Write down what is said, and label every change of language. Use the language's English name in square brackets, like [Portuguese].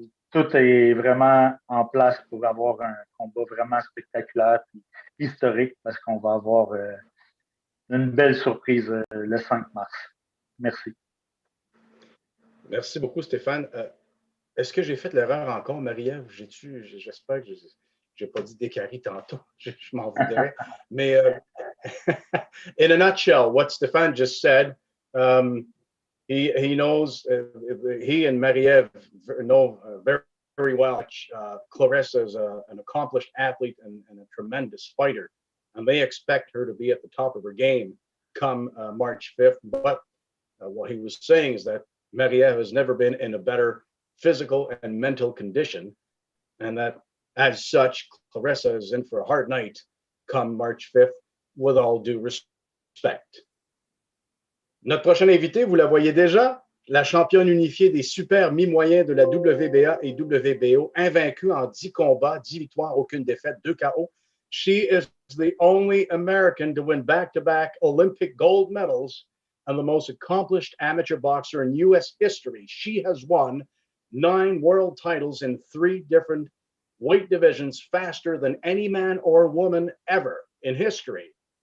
[French] Tout est vraiment en place pour avoir un combat vraiment spectaculaire et historique parce qu'on va avoir une belle surprise le 5 mars. Merci. Merci beaucoup, Stéphane. Est-ce que j'ai fait l'erreur encore, Marie-Ève? J'espère que je n'ai pas dit Décari tantôt. Je m'en voudrais. [English] Mais in a nutshell, what Stéphane just said, he knows, he and Marie-Ève know very well. Claressa is an accomplished athlete and a tremendous fighter, and they expect her to be at the top of her game come March 5th. But what he was saying is that Marie-Ève has never been in a better physical and mental condition, and that as such, Claressa is in for a hard night come March 5th, with all due respect. [French] Notre prochain invité, vous la voyez déjà, la championne unifiée des super mi-moyens de la WBA et WBO, invaincue en 10 combats, 10 victoires, aucune défaite, 2 KO. [English] She is the only American to win back-to-back Olympic gold medals and the most accomplished amateur boxer in U.S. history. She has won 9 world titles in 3 different weight divisions faster than any man or woman ever in history.